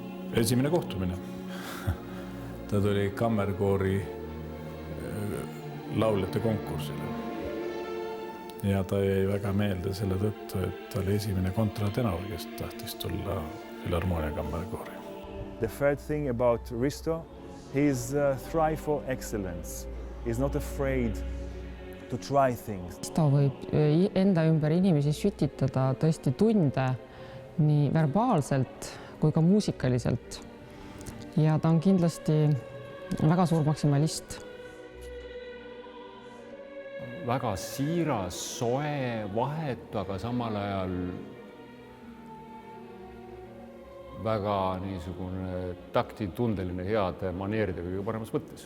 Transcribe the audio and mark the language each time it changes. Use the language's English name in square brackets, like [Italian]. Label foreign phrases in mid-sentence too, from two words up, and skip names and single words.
[Estonian] esimene kohtumine. Ta tuli kammerkoori lauljate konkursile. Ja ta jäi väga meelde selle tõttu, et ta oli esimene kontratenor, kes tahtis tulla Filharmonia kammerkoori. [English] The third thing about Risto, he's thrive for excellence. He's not afraid to try things. [Estonian] Ta võib enda ümber inimesi sütitada tõesti tunde nii verbaalselt kui ka muusikaliselt. Ja ta on kindlasti väga suur maksimalist. Väga siiras, soe, vahetu, aga samal ajal väga niisugune taktitundeline heade maneeridega kõige paremas mõttes.